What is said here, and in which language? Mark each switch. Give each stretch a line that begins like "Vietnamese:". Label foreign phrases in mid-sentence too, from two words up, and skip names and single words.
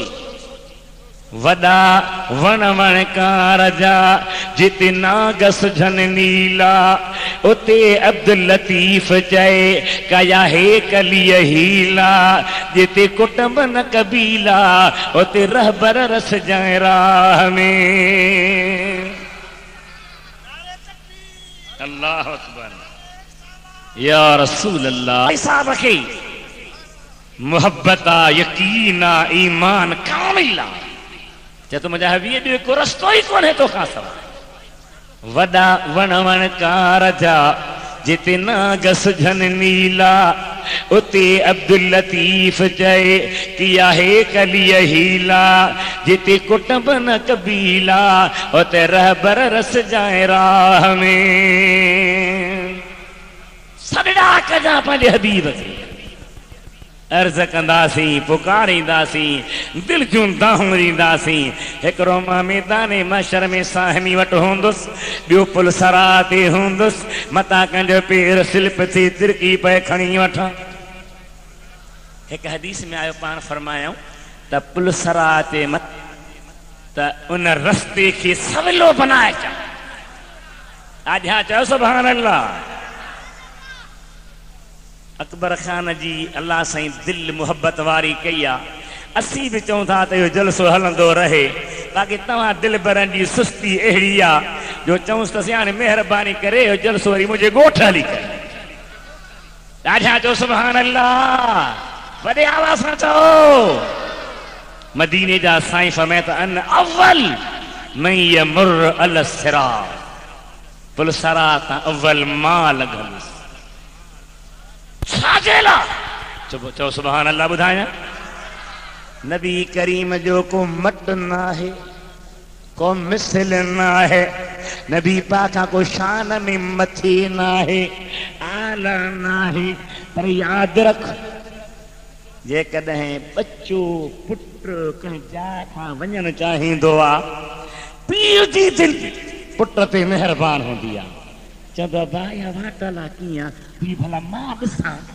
Sindhi: वॾा वण वणकार जा जिते नागस झन नीला, उते अब्दुल लतीफ़ चए कया हे कलीअ हीला, जिते कुटुंब न कबीला उते रहबर रस जाए राह में।
Arabic: الله أكبر يا رسول الله.
Sindhi: साहब खे मोहब्बत आ, यकीन आ, ईमान कामिल आ। चए तो मुंहिंजा हबीब ॿियो को रस्तो ई कोन्हे तोखां सवाइ। वॾा वण वणकार जा जिते नागस झन नीला, उते अब्दुल लतीफ़ चए किया हे कलीअ हीला, जिते कुटुंब न कबीला उते रहबर रस जाए राह में। सॾड़ा कजां पंहिंजे हबीब खे, अर्ज़ कंदासीं, पुकारींदासीं, दिल जूं दाहूं ॾींदासीं। हिकिड़ो मां मैदान महशर में साहिमी वटि हूंदुसि, ॿियो पुलसरात ते हूंदुसि, मतां कंहिंजो पेर स्लिप थी तिरकी पए खणी वठां। हिकु हदीस में आयो, पाण फरमायूं त पुलसरात ते मत त उन रस्ते खे सवलो बनाए चा। आजा चयो
Arabic: سبحان الله.
Sindhi: अकबर खान जी अल्लाह साईं दिल मोहब्बत वारी कई आहे। असी भी चऊं था त इहो जलसो हलंदो रहे बाक़ी तव्हां दिल भरनि जी सुस्ती अहिड़ी आहे जो चऊंसि त हाणे महिरबानी करे इहो जलसो वरी मुंहिंजे ॻोठ हली करे ॾाढा चओ
Arabic: سبحان الله
Sindhi: वॾे आवाज़ सां चओ मदीने जा साईं फरमाए त
Arabic: أنا أول من يمر الصراط
Sindhi: पुल सरात अव्वल मां लॻंदुसि छाजे लाइ चओ
Arabic: سبحان الله
Sindhi: ॿुधायां नबी करीम जो को मट न आहे को मिसल न आहे नबी पाक को शान में मथे न आहे आला न आहे पर यादि रख जेकॾहिं बच्चो पुट कंहिं जाइ खां वञणु चाहींदो आहे पीउ जी दिलि पुट ते महिरबान हूंदी आहे चवंदो भाई वाटल आहे कीअं पीउ भला मां ॾिसां